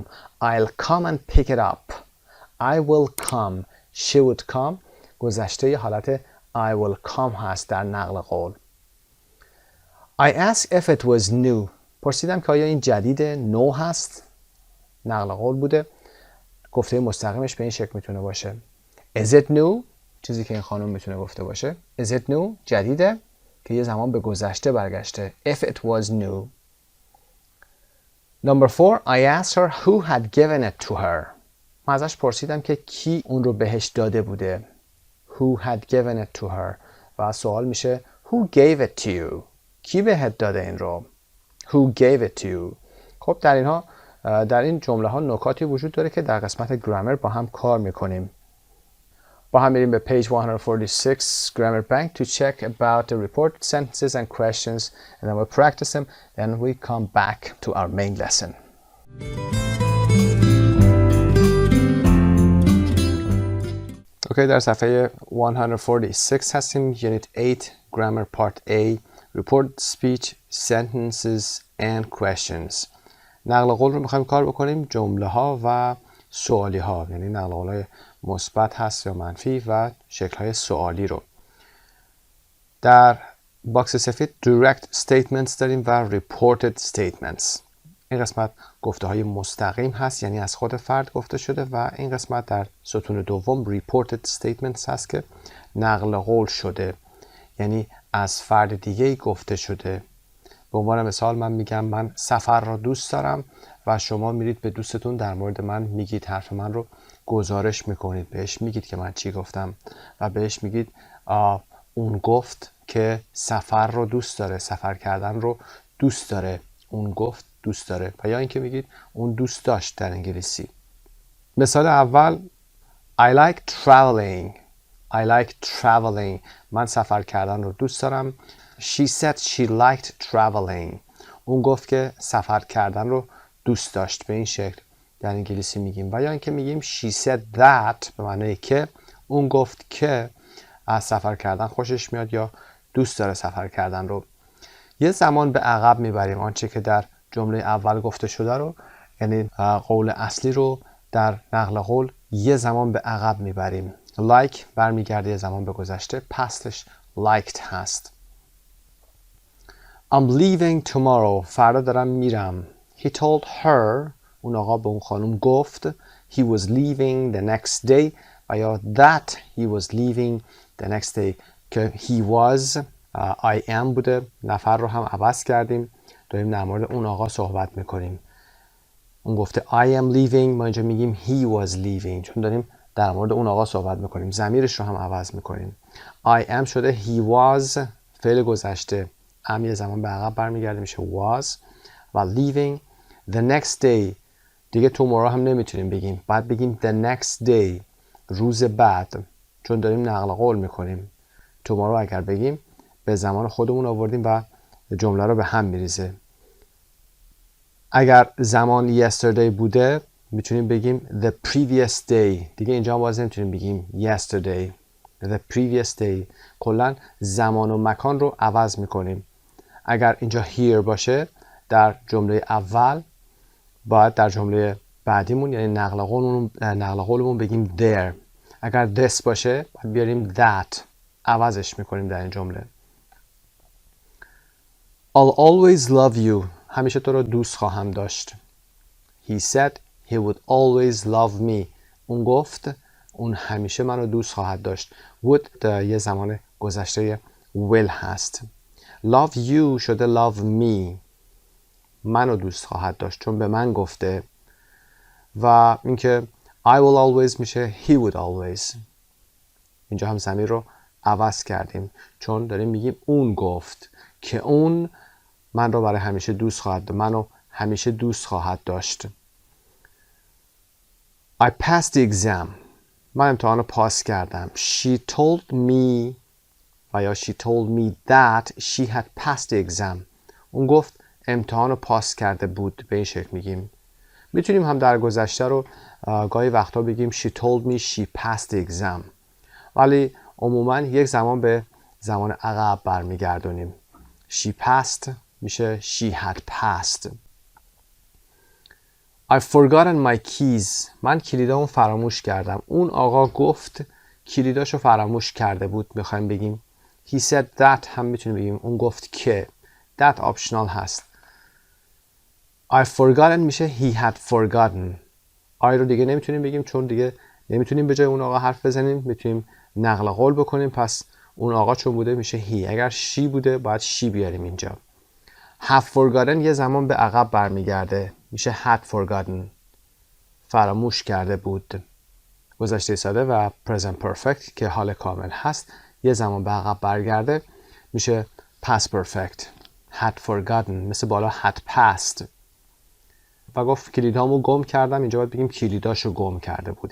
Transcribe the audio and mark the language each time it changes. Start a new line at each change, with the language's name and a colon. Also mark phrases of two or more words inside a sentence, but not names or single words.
English: I'll come and pick it up. I will come. She would come.
Persian: گذشته حالت
English: I will come
Persian: هست در نقل قول.
English: I asked if it was new.
Persian: پرسیدم که آیا این جدید نو هست؟ نقل قول بوده. گفته مستقیمش به این شکل میتونه باشه.
English: Is it new؟
Persian: چیزی که این خانم میتونه گفته باشه.
English: Is it new؟
Persian: جدیده که یه زمان به گذشته برگشته.
English: If it was new. Number 4. I asked her who had given it to her.
Persian: من ازش پرسیدم که کی اون رو بهش داده بوده.
English: Who had given it to her.
Persian: و سوال میشه
English: Who gave it to you.
Persian: کی بهت داده این رو.
English: Who gave it to you.
Persian: خب در این جمله ها نکاتی وجود داره که در قسمت گرامر با هم کار میکنیم. با هم میریم به
English: page 146 grammar bank to check about the reported sentences and questions and then we'll practice them then we come back to our main lesson.
Persian: اوکی در صفحه 146 هستیم.
English: Unit 8 Grammar Part A Reported Speech Sentences and Questions.
Persian: نقل قول رو میخوایم کار بکنیم جمله ها و سوالی ها، یعنی نقل قول های مثبت هست یا منفی و شکل های سوالی رو. در باکس سفید
English: direct statements
Persian: داریم و
English: reported statements.
Persian: این قسمت گفته های مستقیم هست، یعنی از خود فرد گفته شده و این قسمت در ستون دوم
English: reported statements
Persian: هست که نقل قول شده، یعنی از فرد دیگه گفته شده. به عنوان مثال من میگم من سفر را دوست دارم و شما میرید به دوستتون در مورد من میگید، حرف من رو گزارش میکنید، بهش میگید که من چی گفتم و بهش میگید اون گفت که سفر رو دوست داره، سفر کردن رو دوست داره، اون گفت دوست داره. و یا اینکه میگید اون دوست داشت در انگلیسی. مثال اول
English: I like traveling. I like traveling.
Persian: من سفر کردن رو دوست دارم.
English: She said she liked traveling.
Persian: اون گفت که سفر کردن رو دوست داشت. به این شکل در انگلیسی میگیم. و یا اینکه میگیم
English: she said that
Persian: به معنی که اون گفت که از سفر کردن خوشش میاد یا دوست داره سفر کردن رو. یه زمان به عقب میبریم آنچه که در جمله اول گفته شده رو، یعنی قول اصلی رو در نقل قول یه زمان به عقب میبریم. like برمیگرده یه زمان به گذشته، پستش liked هست.
English: I'm leaving tomorrow.
Persian: فردا دارم میرم.
English: He told her.
Persian: اون آقا به اون خانم گفت.
English: He was leaving the next day.
Persian: و یا
English: that he was leaving the next day.
Persian: که
English: he was I am
Persian: بوده. نفر رو هم عوض کردیم. داریم در مورد اون آقا صحبت میکنیم. اون گفته
English: I am leaving.
Persian: ما اینجا میگیم
English: he was leaving.
Persian: چون داریم در مورد اون آقا صحبت میکنیم. ضمیرش رو هم عوض میکنیم.
English: I am شده he was
Persian: فعل گذشته. ام یه زمان به عقب برمیگرده میشه was. و
English: leaving the next day
Persian: دیگه tomorrow هم نمیتونیم بگیم. بعد بگیم
English: the next day
Persian: روز بعد، چون داریم نقل قول میکنیم. tomorrow اگر بگیم به زمان خودمون آوردیم و جمله رو به هم میریزه. اگر زمان yesterday بوده میتونیم بگیم
English: the previous day.
Persian: دیگه اینجا هم باز نمیتونیم بگیم yesterday.
English: the previous day.
Persian: کلا زمان و مکان رو عوض میکنیم. اگر اینجا here باشه در جمله اول، باید در جمله بعدیمون یعنی نقل قولمون بگیم there. اگر this باشه باید بیاریم that. عوضش میکنیم در این جمله.
English: I'll always love you.
Persian: همیشه تو رو دوست خواهم داشت.
English: He said he would always love me.
Persian: اون گفت اون همیشه من رو دوست خواهد داشت. would یه زمان گذشته will هست.
English: love you شده love me.
Persian: من رو دوست خواهد داشت چون به من گفته. و اینکه
English: I will always میشه he would always.
Persian: اینجا هم ضمیر رو عوض کردیم چون داریم میگیم اون گفت که اون من رو برای همیشه دوست خواهد داشت. منو همیشه دوست خواهد داشت.
English: I passed the exam.
Persian: من امتحان رو پاس کردم.
English: She told me
Persian: و یا
English: she told me that she had passed the exam.
Persian: اون گفت امتحان رو پاس کرده بود. به این شکل میگیم. میتونیم هم در گذشته رو گاهی وقتا بگیم
English: she told me she passed the exam،
Persian: ولی عموما یک زمان به زمان عقب برمیگردونیم.
English: she passed میشه she had passed. I've forgotten my keys.
Persian: من کلیدامو فراموش کردم. اون آقا گفت کلیداشو فراموش کرده بود. میخوایم بگیم
English: he said that،
Persian: هم میتونیم بگیم اون گفت که.
English: that optional هست. I've forgotten میشه he had forgotten.
Persian: I رو دیگه نمیتونیم بگیم چون دیگه نمیتونیم به جای اون آقا حرف بزنیم، میتونیم نقل قول بکنیم. پس اون آقا چون بوده میشه he. اگر she بوده باید she بیاریم اینجا.
English: have forgotten
Persian: یه زمان به عقب برمیگرده، میشه
English: had forgotten،
Persian: فراموش کرده بود. گذشته ساده و
English: present perfect
Persian: که حال کامل هست یه زمان به عقب برگرده میشه
English: past perfect. had forgotten
Persian: مثل بالا
English: had passed.
Persian: و گفت کلیدامو گم کردم، اینجا باید بگیم کلیداشو گم کرده بود.